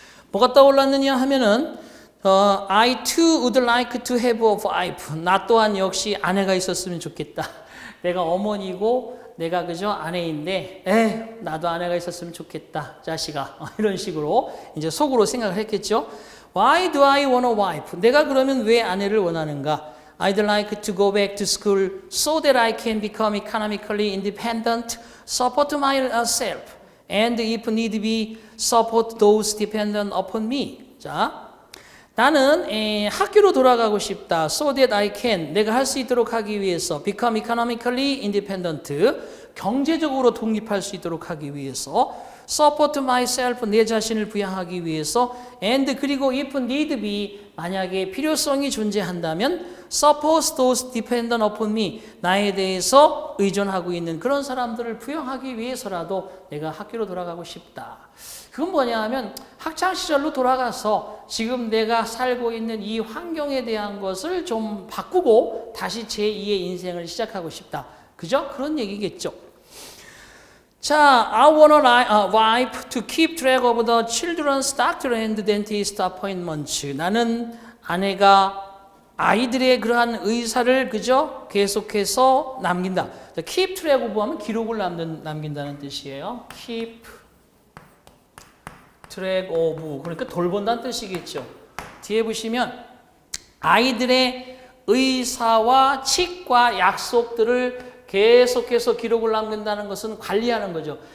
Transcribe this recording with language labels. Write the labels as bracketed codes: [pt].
[ko] 뭐가 떠올랐느냐 하면은 [en] I too would like to have a wife. [ko] 나 또한 역시 아내가 있었으면 좋겠다. 내가 어머니고 내가 그저 아내인데 나도 아내가 있었으면 좋겠다. 자식아. 이런 식으로 이제 속으로 생각을 했겠죠. [en] Why do I want a wife? [ko] 내가 그러면 왜 아내를 원하는가? [en] I'd like to go back to school so that I can become economically independent, support myself. And if need be, support those dependent upon me. [ko] 자, 나는 학교로 돌아가고 싶다. [en] So that I can. [ko] 내가 할 수 있도록 하기 위해서. [en] Become economically independent. [ko] 경제적으로 독립할 수 있도록 하기 위해서. [en] Support myself. [ko] 내 자신을 부양하기 위해서. [en] And [ko] 그리고 [en] if need be. [ko] 만약에 필요성이 존재한다면 [en] Suppose those dependent upon me. [ko] 나에 대해서 의존하고 있는 그런 사람들을 부양하기 위해서라도 내가 학교로 돌아가고 싶다. 그건 뭐냐 하면 학창시절로 돌아가서 지금 내가 살고 있는 이 환경에 대한 것을 좀 바꾸고 다시 제2의 인생을 시작하고 싶다. 그죠? 그런 얘기겠죠. [en] 자, I want a wife to keep track of the children's doctor and dentist appointments. [ko] 나는 아내가 아이들의 그러한 의사를 그죠? 계속해서 남긴다. [en] keep track of [ko] 하면 기록을 남긴다는 뜻이에요. [en] keep track of [ko] 그러니까 돌본다는 뜻이겠죠. 뒤에 보시면 아이들의 의사와 치과 약속들을 계속해서 기록을 남긴다는 것은 관리하는 거죠.